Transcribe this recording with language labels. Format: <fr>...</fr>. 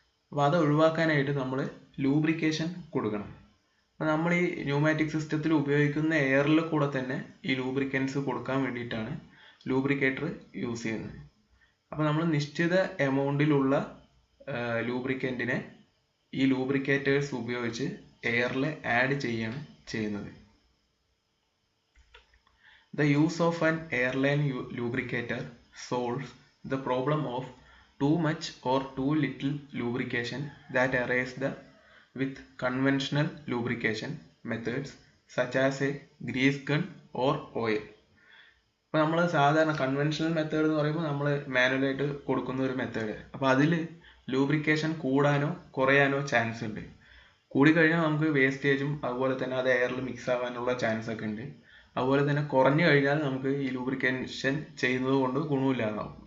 <ml>അപ്പോൾ അത് ഒഴിവാക്കാനായിട്ട് നമ്മൾ ലൂബ്രിക്കേഷൻ കൊടുക്കണം. അപ്പോൾ നമ്മൾ ഈ ന്യൂമാറ്റിക് സിസ്റ്റത്തിൽ ഉപയോഗിക്കുന്ന എയറിൽ കൂടെ തന്നെ ഈ ലൂബ്രിക്കൻസ് കൊടുക്കാൻ വേണ്ടിയിട്ടാണ് ലൂബ്രിക്കേറ്റർ യൂസ് ചെയ്യുന്നത്. അപ്പോൾ നമ്മൾ നിശ്ചിത എമൗണ്ടിലുള്ള ലൂബ്രിക്കൻറ്റിനെ ഈ ലൂബ്രിക്കേറ്റേഴ്സ് ഉപയോഗിച്ച് എയറിൽ ആഡ് ചെയ്യാണ് ചെയ്യുന്നത്.</ml> <en>The use of an airline lubricator solves the problem of too much or too little lubrication that arises with conventional lubrication methods such as a grease gun or oil.</en> <ml>ഇപ്പോൾ നമ്മൾ സാധാരണ കൺവെൻഷണൽ മെത്തേഡ് എന്ന് പറയുമ്പോൾ നമ്മൾ മാനുവലായിട്ട് കൊടുക്കുന്ന ഒരു method. അപ്പോൾ അതിൽ ലൂബ്രിക്കേഷൻ കൂടാനോ കുറയാനോ ചാൻസ് ഉണ്ട്. കൂടിക്കഴിഞ്ഞാൽ നമുക്ക് വേസ്റ്റേജും അതുപോലെ തന്നെ അത് എയറിൽ മിക്സ് ആവാനുള്ള ചാൻസ് ഒക്കെ ഉണ്ട്. അതുപോലെ തന്നെ കുറഞ്ഞു കഴിഞ്ഞാൽ നമുക്ക് ഈ ലൂബ്രിക്കേഷൻ ചെയ്യുന്നത് കൊണ്ട് ഗുണമില്ലാതാവും.</ml>